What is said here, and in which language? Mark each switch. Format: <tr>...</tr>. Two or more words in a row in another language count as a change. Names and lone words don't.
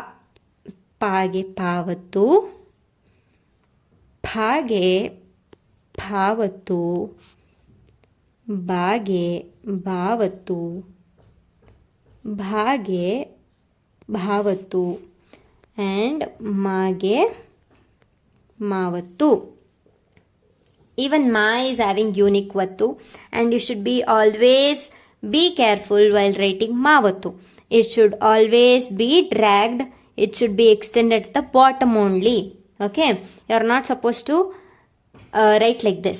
<kn>ಪಗೆ ಪವತ್ತು, ಫಗೆ ಫವತ್ತು, ಬಾಗೆ ಭಾವತ್ತು, ಭಾಗೆ ಭಾವತ್ತು, and ಮಾಗೆ ಮಾವತ್ತು.</kn> <en>Even ma is having unique vattu, and you should be always be careful while writing mavattu. It should always be dragged. It should be extended at the bottom only. Okay, you are not supposed to write like this.</en>